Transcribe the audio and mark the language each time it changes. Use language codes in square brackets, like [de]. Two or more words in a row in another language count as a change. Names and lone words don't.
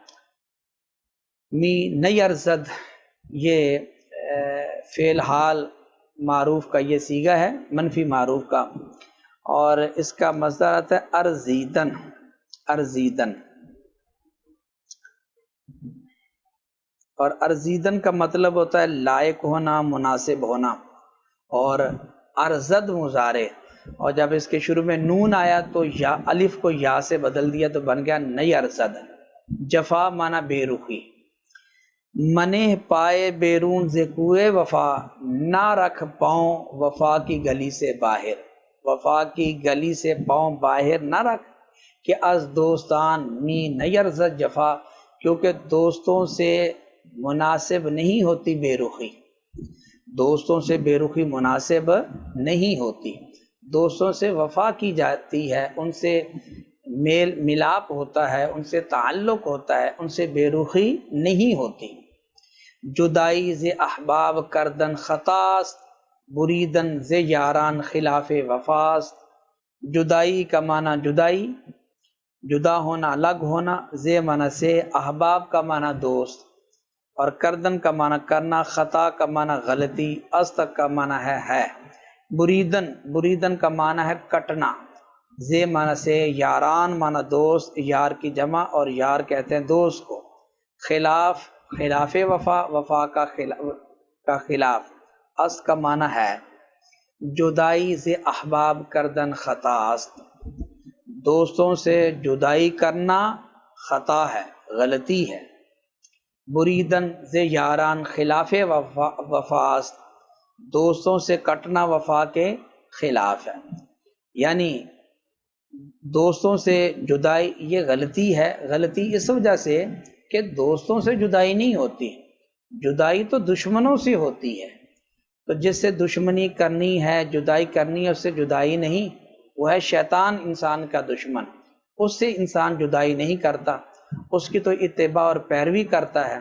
[fa] می نیرزد [ur] یہ فعل حال معروف کا یہ صیغہ ہے، منفی معروف کا، اور اس کا مصدر آتا ہے ارزیدن، اور ارزیدن کا مطلب ہوتا ہے لائق ہونا، مناسب ہونا، اور ارزد مضارع، اور جب اس کے شروع میں نون آیا تو یا الف کو یا سے بدل دیا تو بن گیا نئی ارزد۔ جفا معنی بے رخی۔ [fa] منہ پائے بیرون ذکوئے وفا، [ur] نہ رکھ پاؤں وفا کی گلی سے باہر، وفا کی گلی سے پاؤں باہر نہ رکھ، [fa] کہ از دوستان می نیرزد جفا، [ur] کیونکہ دوستوں سے مناسب نہیں ہوتی بے رخی، دوستوں سے بے رخی مناسب نہیں ہوتی، دوستوں سے وفا کی جاتی ہے، ان سے میل ملاپ ہوتا ہے، ان سے تعلق ہوتا ہے، ان سے بے رخی نہیں ہوتی۔ [fa] جدائی ز احباب کردن خطاست، بریدن ز یاران خلاف وفاست۔ [ur] جدائی کا معنی جدائی، جدا ہونا، الگ ہونا، ز معنی سے، احباب کا معنی دوست، اور کردن کا معنی کرنا، خطا کا معنی غلطی، است کا معنی ہے۔ بریدن کا معنی ہے کٹنا، ز معنی سے، یاران معنی دوست، یار کی جمع، اور یار کہتے ہیں دوست کو، خلاف وفا کا خلاف، اس کا معنی ہے [fa] جدائی ز احباب کردن خطاست، [ur] دوستوں سے جدائی کرنا خطا ہے، غلطی ہے۔ [fa] بریدن ز یاران خلاف وفاست، [ur] دوستوں سے کٹنا وفا کے خلاف ہے، یعنی دوستوں سے جدائی یہ غلطی ہے، غلطی اس وجہ سے کہ دوستوں سے جدائی نہیں ہوتی، جدائی تو دشمنوں سے ہوتی ہے، تو جس سے دشمنی کرنی ہے، جدائی کرنی ہے، اس سے جدائی نہیں، وہ ہے شیطان، انسان کا دشمن، اس سے انسان جدائی نہیں کرتا، اس کی تو اتباع اور پیروی کرتا ہے۔